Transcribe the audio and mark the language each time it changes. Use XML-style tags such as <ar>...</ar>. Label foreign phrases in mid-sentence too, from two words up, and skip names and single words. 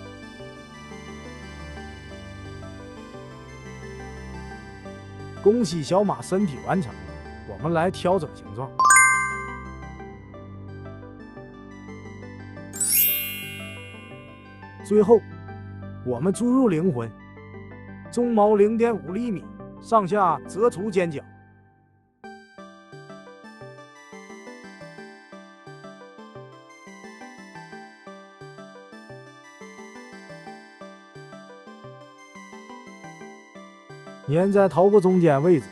<zh>恭喜小馬身體完成，我們來調整形狀。最後，我們注入靈魂，鬃毛0.5厘米，上下折除尖角。粘在头部中间位置。</zh>